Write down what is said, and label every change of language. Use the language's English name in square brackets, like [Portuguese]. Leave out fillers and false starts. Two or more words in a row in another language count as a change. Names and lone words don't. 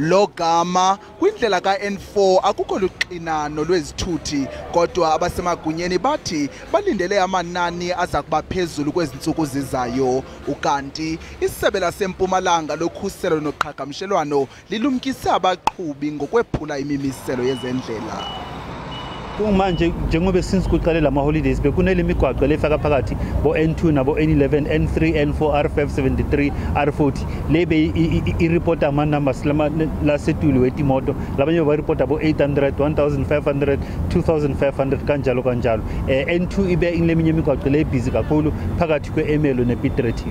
[Xhosa] lo gama kwindlela ka-N4 akukho luxinano lwezithuthi kodwa abasemagunyeni bathi balindele amanani aza kuba phezulu kwezi ntsuku zizayo ukanti isebe lasempumalanga lokhuselo noqhagamshelwano lilumkise abaqhubi ngokwephula imimiselo yezendlela. [Swati] Manje njengoba since kuqale lama holidays bekunele imigwaqo lefaka phakathi bo N2 nabo N11 N3 N4 R5 73 R40 lebe I report ama numbers la setulu wetimoto labanye ba report abo 800 1500 2500 kanjalo N2 ibe inleminye imigwaqo le busy kakhulu phakathi kweEmelo nePiet Retief.